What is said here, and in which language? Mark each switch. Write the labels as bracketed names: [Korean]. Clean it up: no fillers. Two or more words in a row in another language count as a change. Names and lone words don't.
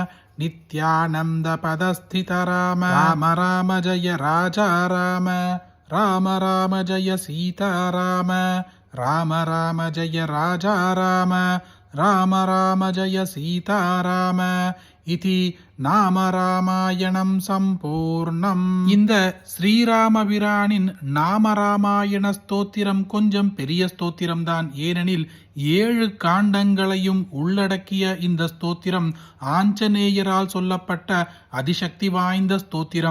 [Sanskrit] नित्यानन्दपदस्थित राम राम राम जय राजा राम राम राम जय सीता राम राम राम जय राजा राम राम राम जय सीता राम इति नाम रामायणम् सम्पूर्णम्. [Tamil] இந்த ஸ்ரீராமபிரானின் நாம ராமாயண ஸ்தோத்திரம் கொஞ்சம் பெரிய ஸ்தோத்திரம் தான். ஏனெனில் 7 காண்டங்களையும் உள்ளடக்கிய இந்த ஸ்தோத்திரம் ஆஞ்சநேயரால் சொல்லப்பட்ட அதிசக்தி வாய்ந்த ஸ்தோத்திரம்.